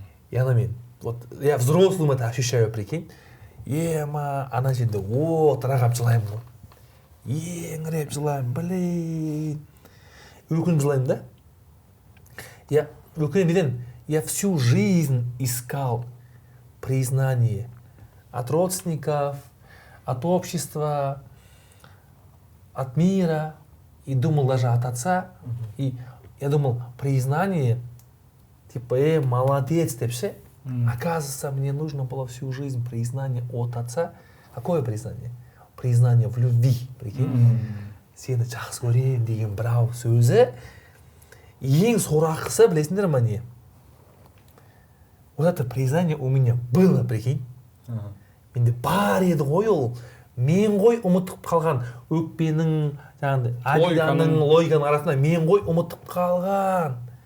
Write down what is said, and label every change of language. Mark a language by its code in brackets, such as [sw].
[ru] И [kk] ана мен, [ru] вот я взрослым это ощущаю, прикинь. [kk] Ана жерде отырағап жылаймын ғой. Еңіреп жылаймын, блин. Өкініп жылаймын да. [ru] Я всю жизнь искал признание от родственников, от общества, от мира. И думал даже от отца. И я думал, признание, типа, молодец, ты все. Оказывается, мне нужно было всю жизнь признание от отца. Какое признание? Признание в любви, прикинь. [kk] Сені жақсы көрем деген бірау сөзі. Ең сорақысы, білесіңдер ма не? [ru] Вот это признание у меня было, прикинь. [kk] Менде бар еді ғой ол. Мен ғой ұмытып қалған өкпенің, Адиданың, логиканың арасында мен ғой ұмытып қалған.